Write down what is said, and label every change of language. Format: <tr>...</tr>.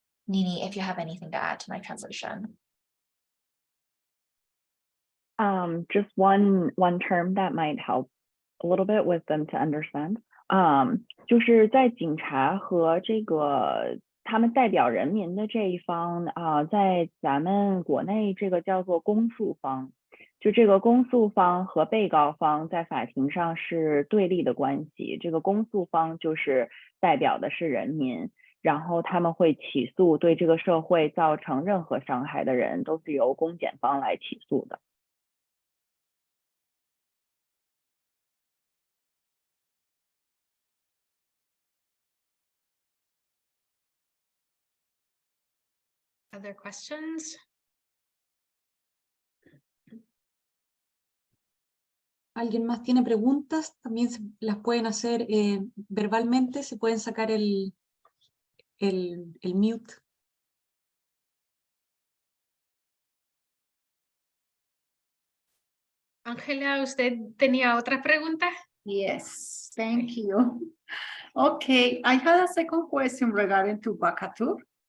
<en>Nini, if you have anything to add to my translation. Just one term that might help a little bit with them to understand.</en> <zh>就是在警察和这个他们代表人民的这一方在咱们国内这个叫做公诉方，就这个公诉方和被告方在法庭上是对立的关系。这个公诉方就是代表的是人民。然后他们会起诉对这个社会造成任何伤害的人，都是由公检方来起诉的。</zh> <en>Other questions?</en> <es>¿Alguien más tiene preguntas? También las pueden hacer verbalmente, se pueden sacar el mute. Ángela, ¿usted tenía otra pregunta?</es> <en>Yes, thank you. Okay, I had a second question regarding to vacatur.</en>